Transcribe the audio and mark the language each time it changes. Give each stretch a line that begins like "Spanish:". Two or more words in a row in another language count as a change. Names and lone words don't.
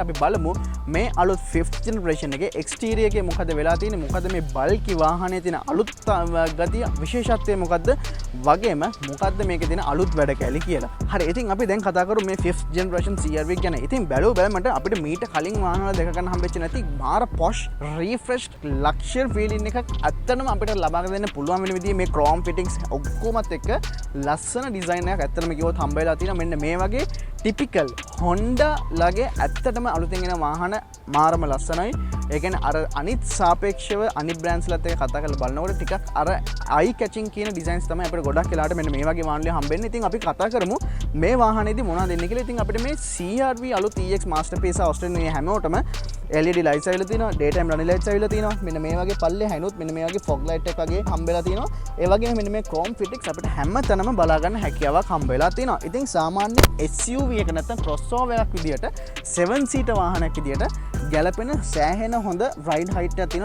Sinhala: අපි බලමු මේ අලුත් 5th generation එකේ එක්ස්ටීරියර් එකේ මොකද වෙලා තියෙන්නේ, මොකද මේ බල්කි වාහනේ තියෙන අලුත් ගතිය විශේෂත්වය මොකද්ද, වගේම මොකද්ද මේකේ තියෙන අලුත් වැඩ කැලි කියලා. හරි, ඉතින් අපි දැන් කතා කරමු මේ 5th generation CR-V ගැන. ඉතින් බලමට අපිට මීට කලින් වාහනවල දෙක ගන්න හම්බෙච්ච නැති මාර
English: posh refreshed luxury feeling
Sinhala: එකක් අත්තනම අපිට ලබා දෙන්න පුළුවන් වෙන විදිහේ මේ
English: chrome fittings
Sinhala: ඔක්කොමත් එක්ක ලස්සන ඩිසයින් එකක් අත්තනම කිව්වොත් හම්බ වෙලා තියෙනවා. මෙන්න මේ වගේ ටිපිකල් Honda ලගේ ඇත්තටම අලුතෙන් එන වාහන මාරම ලස්සනයි. ඒ කියන්නේ අර අනිත් සාපේක්ෂව අනිත් බ්‍රෑන්ඩ්ස්ලත් එක්ක කතා කරලා බලනකොට ටිකක් අර
English: eye catching
Sinhala: කියන ඩිසයින්ස් තමයි අපිට ගොඩක් වෙලාවට මෙන්න මේ වගේ වාහන වල හම්බෙන්නේ. ඉතින් අපි කතා කරමු මේ වාහනේදී මොනවද දෙන්නේ කියලා. ඉතින් අපිට මේ CR-V අලුත් EX masterpiece ඔස්ට්‍රේලියාවේ හැමෝටම
English: LED lights
Sinhala: ඇවිල්ලා තියෙනවා,
English: daytime running lights
Sinhala: ඇවිල්ලා තියෙනවා. මෙන්න මේ වගේ පල්ලේ හැනුත් මෙන්න මේ වගේ
English: fog light
Sinhala: එකක් වගේ හම්බෙලා තියෙනවා. ඒ වගේම මෙන්න මේ
English: chrome fittings
Sinhala: අපිට හැම තැනම බලා ගන්න හැකියාවක් හම්බ වෙලා තියෙනවා. ඉතින් සාමාන්‍ය SUV එක නැත්නම් crossover එකක් විදියට 7 seater වාහනයක් විදියට ගැලපෙන සෑහෙන හොඳ
English: ride height
Sinhala: එකක් තියෙනවා.